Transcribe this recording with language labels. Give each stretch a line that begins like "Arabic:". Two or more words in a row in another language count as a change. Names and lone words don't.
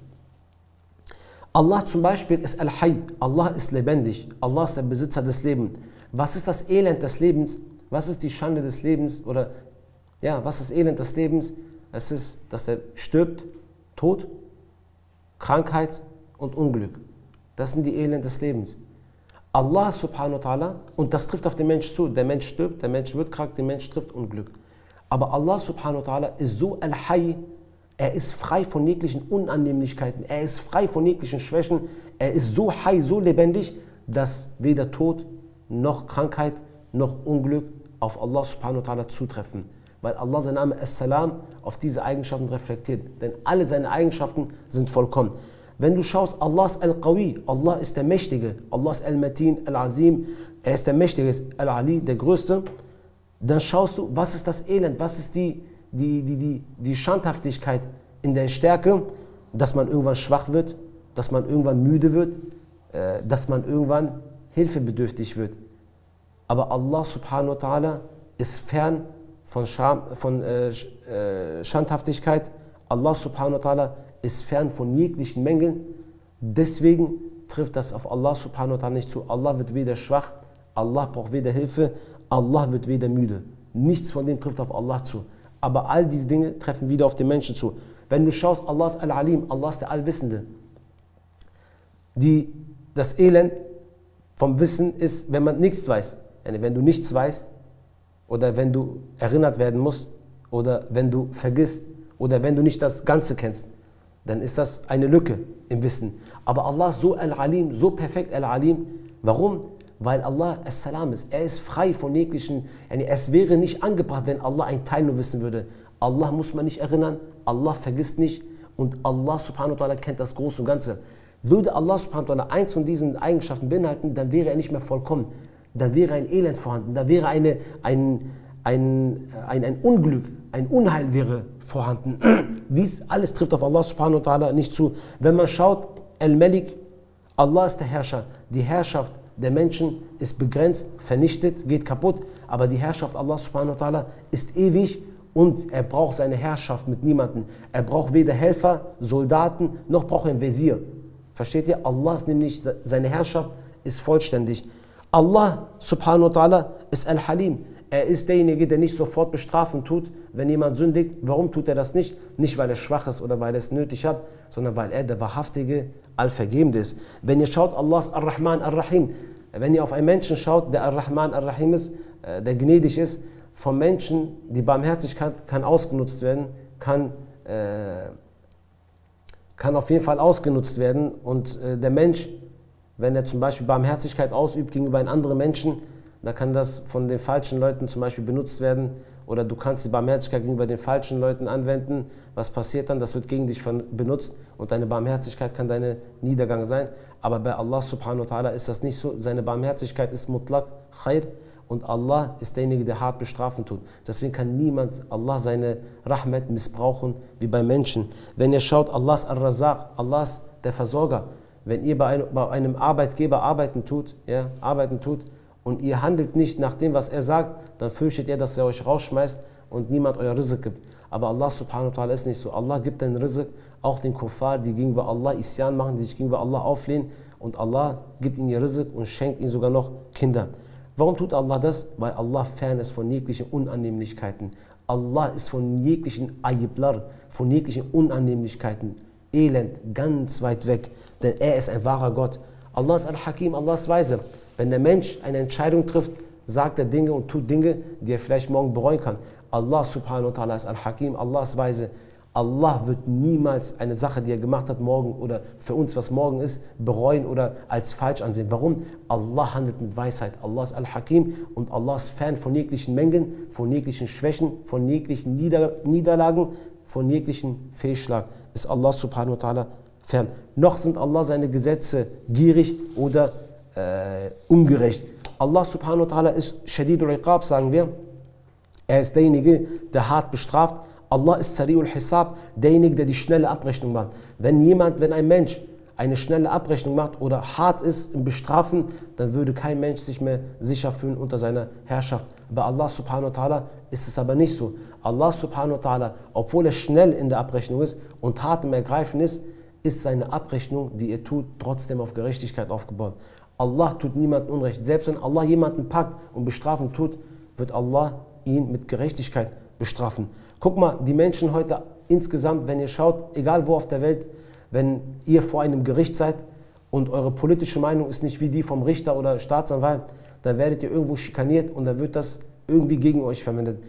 German: Allah zum Beispiel ist Al-Hayy, Allah ist lebendig, Allah ist der Besitzer des Lebens. Was ist das Elend des Lebens? Was ist die Schande des Lebens? Oder ja, was ist Elend des Lebens? Es ist, dass er stirbt, Tod, Krankheit und Unglück. Das sind die Elend des Lebens.
Arabic: Allah subhanahu wa ta'ala,
German: und das trifft auf den Mensch zu, der Mensch stirbt, der Mensch wird krank, der Mensch trifft Unglück. Aber Allah
Arabic: subhanahu wa ta'ala
German: ist so Al-Hayy, er ist frei von jeglichen Unannehmlichkeiten, er ist frei von jeglichen Schwächen, er ist so Hayy, so lebendig, dass weder Tod, noch Krankheit, noch Unglück auf Allah
Arabic: subhanahu wa ta'ala
German: zutreffen. Weil Allah sein Name As-Salam auf diese Eigenschaften reflektiert, denn alle seine Eigenschaften sind vollkommen. Wenn du schaust, Allah ist Al-Qawi, Allah ist der Mächtige, Allah ist Al-Matin, Al-Azim, er ist der Mächtige, ist Al-Ali, der Größte, dann schaust du, was ist das Elend, was ist die Schandhaftigkeit in der Stärke, dass man irgendwann schwach wird, dass man irgendwann müde wird, dass man irgendwann hilfebedürftig wird. Aber Allah
Arabic: subhanahu wa ta'ala
German: ist fern von Schandhaftigkeit, Allah
Arabic: subhanahu wa ta'ala
German: ist fern von jeglichen Mängeln, deswegen trifft das auf Allah
Arabic: subhanahu wa ta'ala
German: nicht zu. Allah wird weder schwach, Allah braucht weder Hilfe, Allah wird weder müde. Nichts von dem trifft auf Allah zu. Aber all diese Dinge treffen wieder auf den Menschen zu. Wenn du schaust, Allah ist Al-Alim, Allah ist der Allwissende. Das Elend vom Wissen ist, wenn man nichts weiß. Wenn du nichts weißt oder wenn du erinnert werden musst oder wenn du vergisst oder wenn du nicht das Ganze kennst, dann ist das eine Lücke im Wissen. Aber Allah ist so Al-Alim, so perfekt Al-Alim. Warum? Weil Allah As-Salam ist. Er ist frei von jeglichen, es wäre nicht angebracht, wenn Allah einen Teil nur wissen würde. Allah muss man nicht erinnern, Allah vergisst nicht und Allah
Arabic: subhanahu wa ta'ala
German: kennt das Große und Ganze. Würde Allah
Arabic: subhanahu wa ta'ala
German: eins von diesen Eigenschaften beinhalten, dann wäre er nicht mehr vollkommen. Dann wäre ein Elend vorhanden, da wäre ein Unglück, ein Unheil wäre vorhanden. Dies alles trifft auf Allah
Arabic: subhanahu wa ta'ala
German: nicht zu. Wenn man schaut, Al-Malik, Allah ist der Herrscher. Die Herrschaft der Menschen ist begrenzt, vernichtet, geht kaputt. Aber die Herrschaft Allah
Arabic: subhanahu wa ta'ala
German: ist ewig und er braucht seine Herrschaft mit niemandem. Er braucht weder Helfer, Soldaten, noch braucht er einen Wesir. Versteht ihr? Allah ist nämlich, seine Herrschaft ist vollständig.
Arabic: Allah subhanahu wa ta'ala ist Al-Halim.
German: Er ist derjenige, der nicht sofort bestrafen tut, wenn jemand sündigt. Warum tut er das nicht? Nicht, weil er schwach ist oder weil er es nötig hat, sondern weil er der wahrhaftige, Allvergebende ist. Wenn ihr schaut, Allah ist Ar-Rahman, Ar-Rahim. Wenn ihr auf einen Menschen schaut, der Ar-Rahman, Ar-Rahim ist, der gnädig ist, vom Menschen, die Barmherzigkeit kann ausgenutzt werden, kann auf jeden Fall ausgenutzt werden. Und der Mensch, wenn er zum Beispiel Barmherzigkeit ausübt gegenüber einem anderen Menschen, da kann das von den falschen Leuten zum Beispiel benutzt werden, oder du kannst die Barmherzigkeit gegenüber den falschen Leuten anwenden. Was passiert dann? Das wird gegen dich benutzt und deine Barmherzigkeit kann dein Niedergang sein. Aber bei Allah
Arabic: subhanahu wa ta'ala
German: ist das nicht so. Seine Barmherzigkeit ist
Arabic: mutlaq, khair,
German: und Allah ist derjenige, der hart bestrafen tut. Deswegen kann niemand Allah seine Rahmat missbrauchen wie bei Menschen. Wenn ihr schaut, Allah ist Ar-Razaq, Allah ist der Versorger. Wenn ihr bei einem Arbeitgeber arbeiten tut und ihr handelt nicht nach dem, was er sagt, dann fürchtet ihr, dass er euch rausschmeißt und niemand euer Rizq gibt. Aber Allah
Arabic: subhanahu wa ta'ala
German: ist nicht so. Allah gibt den Rizq auch den Kuffar, die gegenüber Allah Isyan machen, die sich gegenüber Allah auflehnen, und Allah gibt ihnen ihr Rizq und schenkt ihnen sogar noch Kinder. Warum tut Allah das? Weil Allah fern ist von jeglichen Unannehmlichkeiten. Allah ist von jeglichen Ayiblar, von jeglichen Unannehmlichkeiten, Elend, ganz weit weg. Denn er ist ein wahrer Gott. Allah ist Al-Hakim, Allah ist weise. Wenn der Mensch eine Entscheidung trifft, sagt er Dinge und tut Dinge, die er vielleicht morgen bereuen kann. Allah
Arabic: subhanahu wa ta'ala
German: ist Al-Hakim, Allah ist weise. Allah wird niemals eine Sache, die er gemacht hat, morgen oder für uns, was morgen ist, bereuen oder als falsch ansehen. Warum? Allah handelt mit Weisheit. Allah ist Al-Hakim und Allah ist fern von jeglichen Mängeln, von jeglichen Schwächen, von jeglichen Niederlagen, von jeglichen Fehlschlag.
Arabic: Ist Allah subhanahu wa ta'ala fern.
German: Noch sind Allah seine Gesetze gierig oder ungerecht.
Arabic: Allah subhanahu wa ta'ala ist Shadidul Iqab,
German: sagen wir. Er ist derjenige, der hart bestraft. Allah ist
Arabic: Sari'ul Hisab,
German: derjenige, der die schnelle Abrechnung macht. Wenn ein Mensch eine schnelle Abrechnung macht oder hart ist im Bestrafen, dann würde kein Mensch sich mehr sicher fühlen unter seiner Herrschaft. Bei Allah
Arabic: subhanahu wa ta'ala
German: ist es aber nicht so.
Arabic: Allah subhanahu wa ta'ala,
German: obwohl er schnell in der Abrechnung ist und hart im Ergreifen ist seine Abrechnung, die er tut, trotzdem auf Gerechtigkeit aufgebaut. Allah tut niemandem Unrecht. Selbst wenn Allah jemanden packt und bestrafen tut, wird Allah ihn mit Gerechtigkeit bestrafen. Guck mal, die Menschen heute insgesamt, wenn ihr schaut, egal wo auf der Welt, wenn ihr vor einem Gericht seid und eure politische Meinung ist nicht wie die vom Richter oder Staatsanwalt, dann werdet ihr irgendwo schikaniert und dann wird das irgendwie gegen euch verwendet.